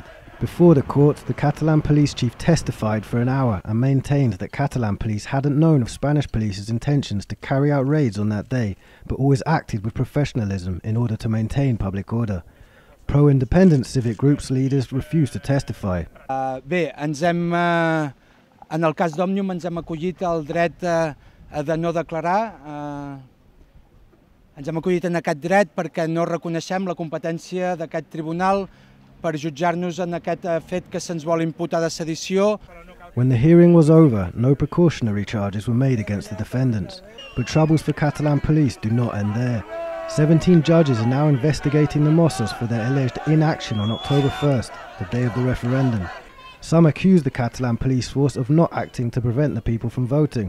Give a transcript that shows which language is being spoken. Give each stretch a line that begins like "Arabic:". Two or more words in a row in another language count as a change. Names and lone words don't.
English: Before the court, the Catalan police chief testified for an hour and maintained that Catalan police hadn't known of Spanish police's intentions to carry out raids on that day, but always acted with professionalism in order to maintain public order. Pro-independence civic groups leaders refused to testify.
Catalan: Bé, en el cas d'Òmnium ens hem acollit al dret de no declarar. Ens hem acollit en aquest dret perquè no reconeixem la competència d'aquest tribunal per jutjar-nos en aquest fet que se'ns vol imputar de sedició.
English: When the hearing was over, no precautionary charges were made against the defendants, but troubles for Catalan police do not end there. 17 judges are now investigating the Mossos for their alleged inaction on October 1st, the day of the referendum. Some accuse the Catalan police force of not acting to prevent the people from voting.